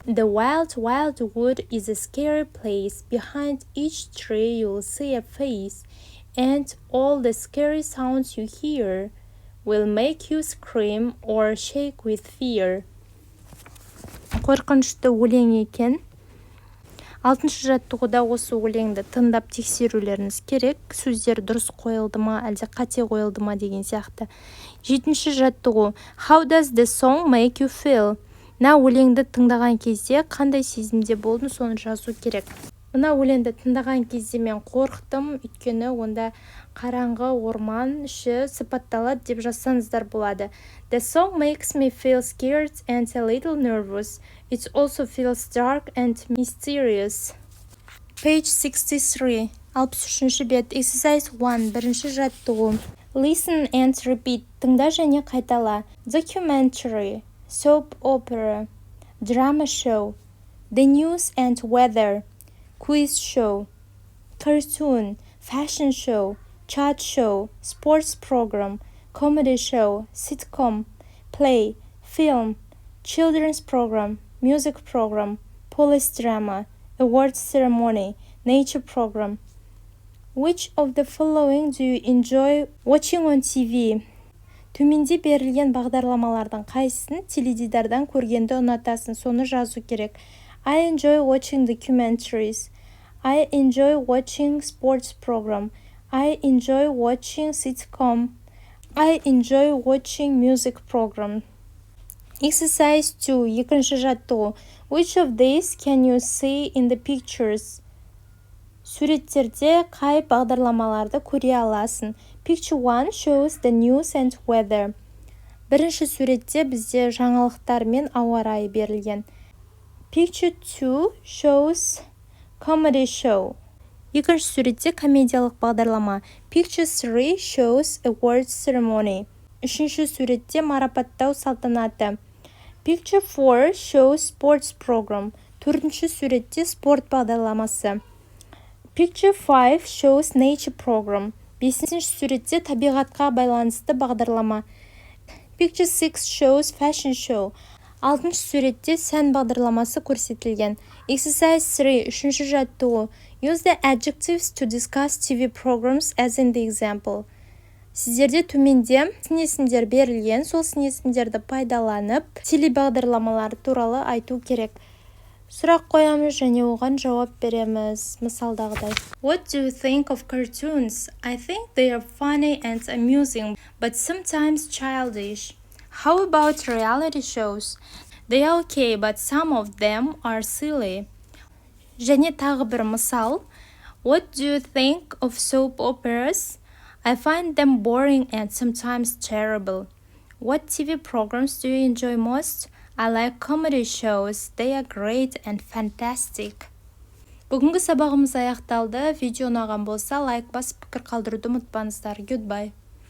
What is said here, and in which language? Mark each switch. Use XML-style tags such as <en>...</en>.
<en>The wild, wild wood is a scary place. Behind each tree you'll see a face, and all the scary sounds you hear will make you scream or shake with fear.</en> <kk>Қорқынышты өлең екен. 6-шы жаттығуда осы өлеңді тыңдап тексерулеріңіз керек. Сөздер дұрыс қойылды ма, әлде қате қойылды ма деген сияқты. 7-ші жаттығу. How does the song make you feel? Мына өлеңді тыңдаған кезде қандай сезімде болдың, соны жазу керек. Мына өлеңді тыңдаған кезде мен қорықтым, өйткені онда қараңғы орман іші сипатталады деп жазсаңыздар болады.</kk> <en>The song makes me feel scared and a little nervous. It also feels dark and mysterious. Page 63.</en> <kk>63-ші бет.</kk> <en>Exercise 1.</en> <kk>Бірінші жаттығу.</kk> <en>Listen and repeat.</en> <kk>Тыңда және қайтала.</kk> <en>Documentary, soap opera, drama show, the news and weather, quiz show, cartoon, fashion show, chat show, sports program, comedy show, sitcom, play, film, children's program, music program, police drama, awards ceremony, nature program. Which of the following do you enjoy watching on TV?</en> <kk>Төменде берілген бағдарламалардың қайсысын теледидардан көргенді ұнатасың, соны жазу керек.</kk> <en>I enjoy watching documentaries. I enjoy watching sports program. I enjoy watching sitcom. I enjoy watching music program. Exercise 2.</en> <kk>Екінші жаттығу.</kk> <en>Which of these can you see in the pictures?</en> <kk>Суреттерде қай бағдарламаларды көре аласың?</kk> <en>Picture 1 shows the news and weather.</en> <kk>Бірінші суретте бізде жаңалықтар мен ауа райы берілген.</kk> <en>Picture 2 shows comedy show.</en> <kk>Екінші суретте комедиялық бағдарлама.</kk> <en>Picture 3 shows awards ceremony.</en> <kk>Үшінші суретте марапаттау салтанаты.</kk> <en>Picture 4 shows sports program.</en> <kk>Төртінші суретте спорт бағдарламасы.</kk> <en>Picture 5 shows nature program.</en> <kk>Бесінші суретте табиғатқа байланысты бағдарлама.</kk> <en>Picture 6 shows fashion show.</en> <kk>Алтыншы суретте сән бағдарламасы көрсетілген.</kk> <en>Exercise 3.</en> <kk>Үшінші жаттығу.</kk> <en>Use the adjectives to discuss TV programs as in the example.</en> <kk>Сіздерде төменде сын-есімдер берілген, сол сын-есімдерді пайдаланып, телебағдарламалар туралы айту керек. Сұрақ қоямыз және оған жауап береміз. Мысалдағыдай.</kk> <en>What do you think of cartoons? I think they are funny and amusing, but sometimes childish. How about reality shows? They are okay, but some of them are silly.</en> <kk>Және тағы бір мысал.</kk> <en>What do you think of soap operas? I find them boring and sometimes terrible. What TV programs do you enjoy most? I like comedy shows. They are great and fantastic.</en> <kk>Бүгінгі сабағымыз аяқталды. Видео ұнаған болса, лайк басып пікір қалдыруды ұмытпаңыздар. Goodbye.</kk>